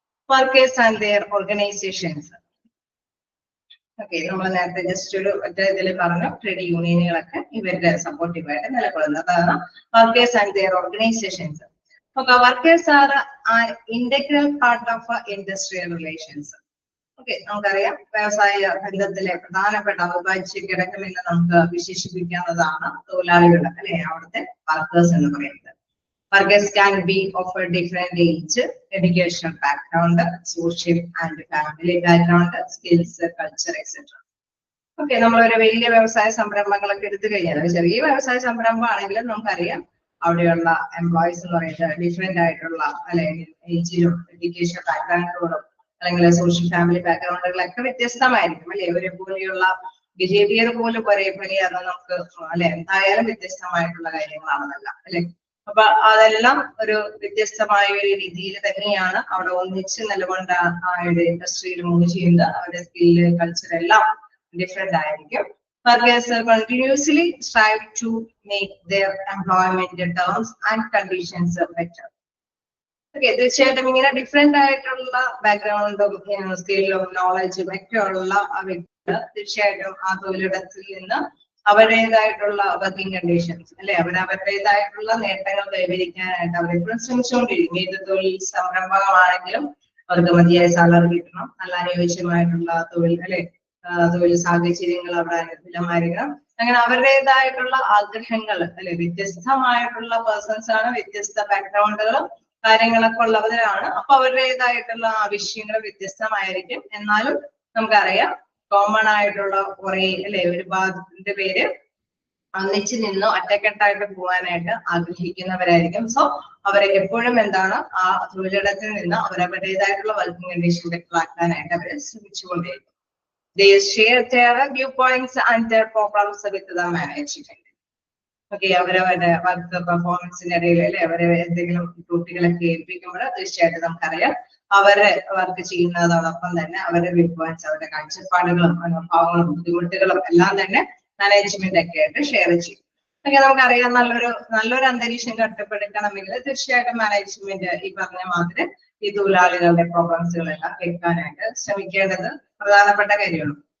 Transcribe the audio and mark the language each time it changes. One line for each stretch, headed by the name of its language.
English: Workers and their organisations.
Malayalam: Okay, നമ്മൾ നേരത്തെ just ഒരു ഇതിൽ പറഞ്ഞു ട്രേഡ് യൂണിയനുകളൊക്കെ ഇവരുടെ സപ്പോർട്ടീവായിട്ട് നിലകൊള്ളുന്നതാണ് workers and their organisations.
English: Okay, workers are integral part of industrial relations.
Malayalam: Okay, നമുക്കറിയാം വ്യവസായ ബന്ധത്തിലെ പ്രധാനപ്പെട്ട അവിഭാജ്യ ഘടകമെന്ന് നമുക്ക് വിശേഷിപ്പിക്കാവുന്നതാണ് തൊഴിലാളികൾ അല്ലെ, അവിടുത്തെ വർക്കേഴ്സ് എന്ന് പറയുന്നത്.
English: Workers can be of a different age, educational background, social and family background, skills, culture, etc.
Malayalam: Okay, നമ്മളൊരു വലിയ വ്യവസായ സംരംഭങ്ങളൊക്കെ എടുത്തു കഴിഞ്ഞാൽ ചെറിയ വ്യവസായ സംരംഭം ആണെങ്കിലും നമുക്കറിയാം അവിടെയുള്ള എംപ്ലോയീസ് എന്ന് പറയുന്നത് ഡിഫറെന്റ് ആയിട്ടുള്ള അല്ലെങ്കിൽ ഏജിലും എഡ്യൂക്കേഷൻ ബാക്ക്ഗ്രൗണ്ടുകളും അല്ലെങ്കിൽ സോഷ്യൽ ഫാമിലി ബാക്ക്ഗ്രൗണ്ടുകളൊക്കെ വ്യത്യസ്തമായിരിക്കും അല്ലെ. ഇവരെ പോലെയുള്ള ബിഹേവിയർ പോലും ഒരേപോലെയാണ് നമുക്ക് അല്ലെ. എന്തായാലും വ്യത്യസ്തമായിട്ടുള്ള കാര്യങ്ങളാണെന്നല്ല അല്ലെ. അപ്പൊ അതെല്ലാം ഒരു വ്യത്യസ്തമായ ഒരു രീതിയിൽ തന്നെയാണ് അവിടെ ഒന്നിച്ച് നിലകൊണ്ട് ആ ഒരു ഇൻഡസ്ട്രിയിൽ മൂവ് ചെയ്യുന്നത്. അവരുടെ സ്കില്ല് കൾച്ചർ എല്ലാം ഡിഫറെന്റ് ആയിരിക്കും.
English: Workers continuously strive to make their employment terms and conditions better.
Malayalam: Okay, തീർച്ചയായിട്ടും ഇങ്ങനെ ഡിഫറെന്റ് ആയിട്ടുള്ള ബാക്ക്ഗ്രൗണ്ടും സ്കില്ലും നോളജും ഒക്കെ ഉള്ള ആ വ്യക്തികൾ തീർച്ചയായിട്ടും ആ തൊഴിലിടത്തിൽ നിന്ന് അവരുടേതായിട്ടുള്ള വർക്കിംഗ് കണ്ടീഷൻസ് അല്ലെ അവരുടേതായിട്ടുള്ള നേട്ടങ്ങൾ കൈവരിക്കാനായിട്ട് അവരെപ്പോഴും ശ്രമിച്ചുകൊണ്ടിരിക്കും. ഏത് തൊഴിൽ സംരംഭമാണെങ്കിലും അവർക്ക് മതിയായ സാലറി കിട്ടണം, നല്ല അനുയോജ്യമായിട്ടുള്ള തൊഴിൽ അല്ലെ തൊഴിൽ സാഹചര്യങ്ങൾ അവിടെ അനുകൂലമായിരിക്കണം. അങ്ങനെ അവരുടേതായിട്ടുള്ള ആഗ്രഹങ്ങൾ അല്ലെ വ്യത്യസ്തമായിട്ടുള്ള പേഴ്സൺസ് ആണ്, വ്യത്യസ്ത ബാക്ക്ഗ്രൗണ്ടുകളും കാര്യങ്ങളൊക്കെ ഉള്ളവരാണ്. അപ്പൊ അവരുടേതായിട്ടുള്ള ആവശ്യങ്ങൾ വ്യത്യസ്തമായിരിക്കും. എന്നാലും നമുക്കറിയാം കോമൺ ആയിട്ടുള്ള കുറെ അല്ലെ ഒരു ഭാഗത്തിന്റെ പേര് ഒന്നിച്ച് നിന്നോ ഒറ്റക്കെട്ടായിട്ട് പോകാനായിട്ട് ആഗ്രഹിക്കുന്നവരായിരിക്കും. സോ അവരെ എപ്പോഴും എന്താണ് ആ തൊഴിലിടത്തിൽ നിന്ന് അവരവരുടേതായിട്ടുള്ള വർക്കിംഗ് കണ്ടീഷനിലേക്കാക്കാനായിട്ട് അവര് ശ്രമിച്ചുകൊണ്ടേയിരിക്കും.
English: They share their viewpoints and their problems with the management.
Malayalam: Okay, അവരവരുടെ വർക്ക് പെർഫോമൻസിന്റെ ഇടയിൽ അല്ലെ അവരെ എന്തെങ്കിലും ഡ്യൂട്ടികളൊക്കെ ഏൽപ്പിക്കുമ്പോൾ തീർച്ചയായിട്ടും നമുക്കറിയാം അവരെ വർക്ക് ചെയ്യുന്നതോടൊപ്പം തന്നെ അവരുടെ വിഭവൻസ് അവരുടെ കാഴ്ചപ്പാടുകളും അനുഭവങ്ങളും ബുദ്ധിമുട്ടുകളും എല്ലാം തന്നെ മാനേജ്മെന്റ് ഒക്കെ ആയിട്ട് ഷെയർ ചെയ്യും. ഓക്കെ, നമുക്കറിയാം നല്ലൊരു അന്തരീക്ഷം കെട്ടിപ്പടുക്കണമെങ്കിൽ തീർച്ചയായിട്ടും മാനേജ്മെന്റ് ഈ പറഞ്ഞ മാതിരി ഈ തൊഴിലാളികളുടെ പ്രോബ്ലംസുകളെല്ലാം കേൾക്കാനായിട്ട് ശ്രമിക്കേണ്ടത് പ്രധാനപ്പെട്ട കാര്യമാണ്.